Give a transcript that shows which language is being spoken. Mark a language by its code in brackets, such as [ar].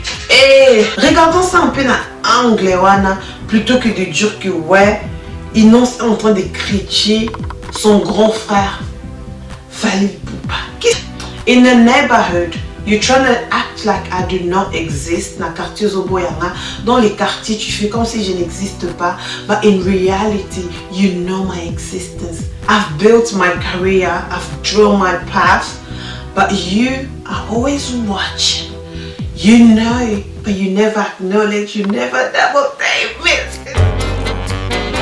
[fr] Eh, regardons ça un peu dans l'angle, plutôt que de dire que ouais, Inonce est en train de critiquer son grand frère Fally Ipupa. [en] In the neighborhood, you're trying to act like I do not exist. [ln] Na quartier Zoboyanga, [fr] dans les quartiers, tu fais comme si je n'existe pas. [en] But in reality, you know my existence. I've built my career, I've drawn my path. But you are always watching. You know, but you never acknowledge, you never double take it.